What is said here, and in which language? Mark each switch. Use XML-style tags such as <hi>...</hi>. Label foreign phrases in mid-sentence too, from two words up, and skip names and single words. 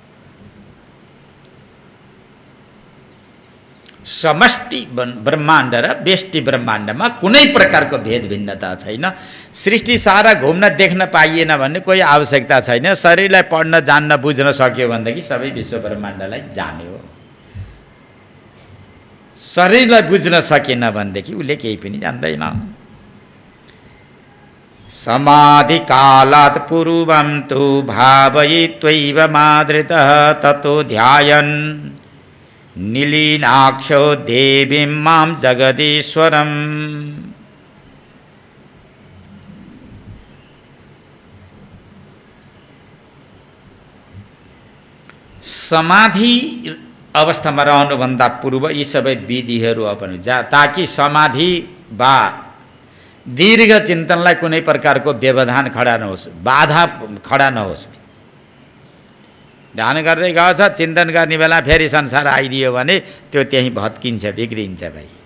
<ne>समष्टि ब्रह्माण्ड र व्यष्टि ब्रह्माण्डमा कुनै प्रकारको भेद भिन्नता छैन। सृष्टि सारा घुम्न देख्न पाइएन भन्ने कोही आवश्यकता छैन। शरीरलाई पढ्न जान्न बुझ्न सक्यो भनेदेखि सबै विश्व ब्रह्माण्डलाई जान्यो। शरीरलाई बुझ्न सकेन भनेदेखि उसले केही पनि जान्दैन।</ne> <sa>समाधि कालात् पूर्वं तु भावयित्वैव मादृतः ततो ध्यायन् नीलिनाक्षो देवीं मां जगदीश्वरम्।</sa> <ne>समाधि अवस्थामा रहनुभन्दा पूर्व यी सबै विधिहरू अपनाउनु ताकि समाधि वा दीर्घ चिन्तनलाई कुनै प्रकारको व्यवधान खडा नहोस्, बाधा खडा नहोस्। ध्यान गर्दै गएछ, चिन्तन गर्ने बेला फेरि संसार आइदियो भने त्यो त्यहीँ भत्किन्छ, बिग्रिन्छ भाइ।</ne>